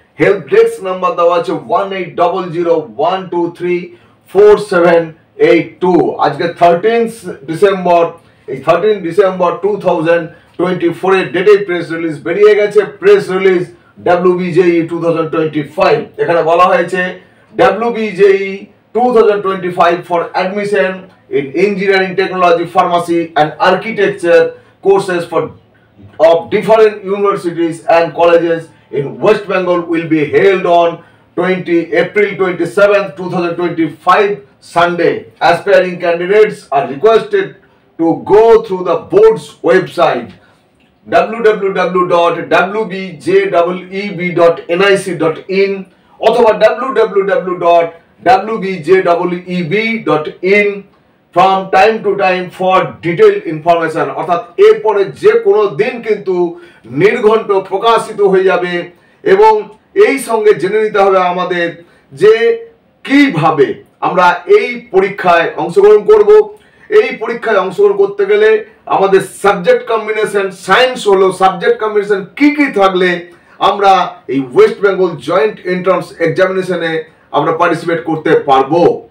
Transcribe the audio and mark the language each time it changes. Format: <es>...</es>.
<bn>Help desk number দেওয়া আছে 1800123478 আজকে 13 ডিসেম্বর। এই 13 ডিসেম্বর 2024 এর ডেটে প্রেস রিলিজ বেরিয়ে গেছে। Press release WBJE 2025। এখানে বলা হয়েছে</bn> <en>WBJE 2025 for admission in engineering, technology, pharmacy and architecture courses of different universities and colleges in West Bengal will be held on April 27, 2025 Sunday. Aspiring candidates are requested to go through the board's website www.wbjebb.nic.in</en> <bn>অথবা</bn> <en>www.wbjebb.in from time to time for detailed information।</en> <bn>অর্থাৎ এরপরে যে কোনো দিন কিন্তু নির্ঘণ্ট প্রকাশিত হয়ে যাবে এবং এই সঙ্গে জেনে নিতে হবে আমাদের যে কিভাবে আমরা এই পরীক্ষায় অংশগ্রহণ করব। এই পরীক্ষায় অংশগ্রহণ করতে গেলে আমাদের সাবজেক্ট কম্বিনেশন, সায়েন্স হলো সাবজেক্ট কম্বিনেশন কি কি থাকলে আমরা এই ওয়েস্ট বেঙ্গল জয়েন্ট এন্ট্রান্স এক্সামিনেশনে আমরা পার্টিসিপেট করতে পারবো।</bn>